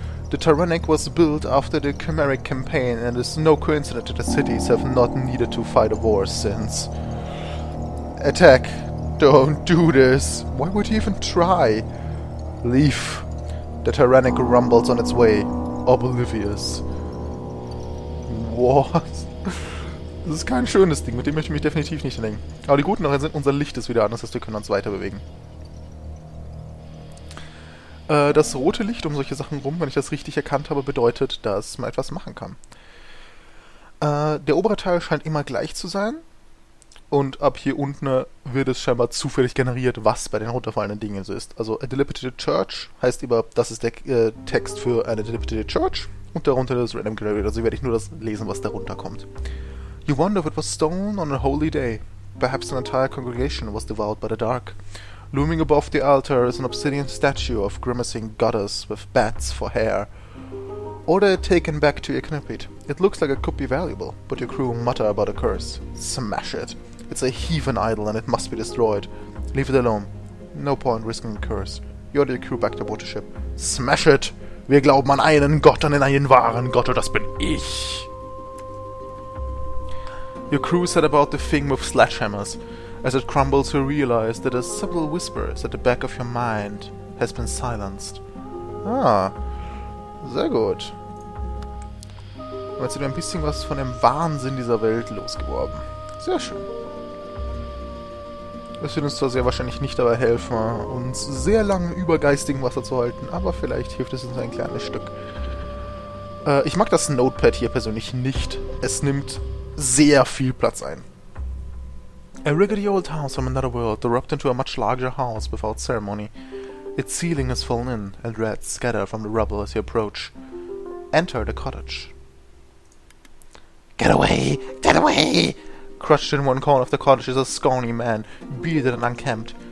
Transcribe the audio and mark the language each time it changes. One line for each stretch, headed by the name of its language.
English: The Tyrannic was built after the Chimeric campaign, and it's no coincidence that the cities have not needed to fight a war since. Attack! Don't do this! Why would you even try? Leave! The Tyrannic rumbles on its way, oblivious. What?
German: Das ist kein schönes Ding, mit dem möchte ich mich definitiv nicht lenken. Aber die guten Nachrichten sind, unser Licht ist wieder an, das heißt, wir können uns weiter bewegen. Das rote Licht um solche Sachen rum, wenn ich das richtig erkannt habe, bedeutet, dass man etwas machen kann. Der obere Teil scheint immer gleich zu sein. Und ab hier unten wird es scheinbar zufällig generiert, was bei den runterfallenden Dingen so ist. Also, a dilapidated church heißt über, das ist der Text für eine dilapidated church. Und darunter ist random generated. Also werde ich nur das lesen, was darunter kommt.
English: You wonder if it was stone on a holy day. Perhaps an entire congregation was devoured by the dark. Looming above the altar is an obsidian statue of grimacing goddess with bats for hair. Order it taken back to your knippet. It looks like it could be valuable, but your crew mutter about a curse. Smash it. It's a heathen idol and it must be destroyed. Leave it alone. No point risking the curse. You order your crew back to board the ship. Smash it!
German: Wir glauben an einen Gott, an einen wahren Gott, und das bin ich.
English: Your crew set about the thing with sledgehammers. As it crumbles, you realize that a subtle whisper at the back of your mind has been silenced.
German: Ah, sehr gut. Und jetzt wieder ein bisschen was von dem Wahnsinn dieser Welt losgeworden. Sehr schön. Es wird uns zwar sehr wahrscheinlich nicht dabei helfen, uns sehr lange über geistigem Wasser zu halten, aber vielleicht hilft es uns ein kleines Stück. Ich mag das Notepad hier persönlich nicht. Es nimmt sehr viel Platz ein.
English: A rickety old house from another world erupted into a much larger house without ceremony. Its ceiling has fallen in, and rats scatter from the rubble as you approach. Enter the cottage. Get away! Get away! Crouched in one corner of the cottage is a scrawny man, bearded and unkempt.